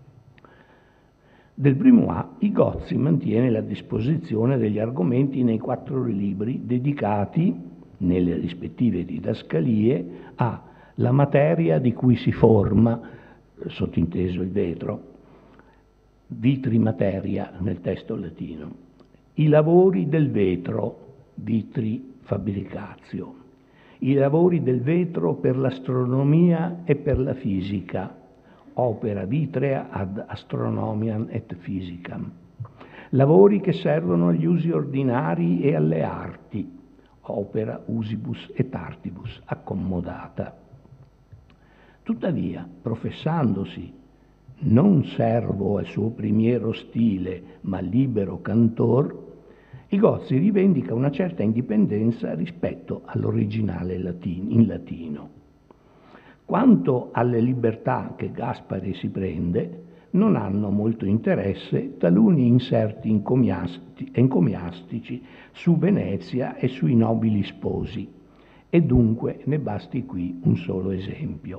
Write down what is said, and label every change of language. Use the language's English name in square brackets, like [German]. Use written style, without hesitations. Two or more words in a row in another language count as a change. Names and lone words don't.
[Italian] Del Brumois i Gozzi mantiene la disposizione degli argomenti nei 4 libri dedicati, nelle rispettive didascalie, alla materia di cui si forma, sottinteso il vetro, [Latin] vitri materia [Italian] nel testo latino, i lavori del vetro, [Latin] vitri fabricatio, [Italian] i lavori del vetro per l'astronomia e per la fisica, [Latin] opera vitrea ad astronomiam et physicam, [Italian] lavori che servono agli usi ordinari e alle arti, [Latin] opera usibus et artibus accommodata. [Italian] Tuttavia, professandosi non servo al suo primiero stile, ma libero cantor, il Gozzi rivendica una certa indipendenza rispetto all'originale in latino. Quanto alle libertà che Gaspari si prende, non hanno molto interesse taluni inserti encomiastici su Venezia e sui nobili sposi, e dunque ne basti qui un solo esempio.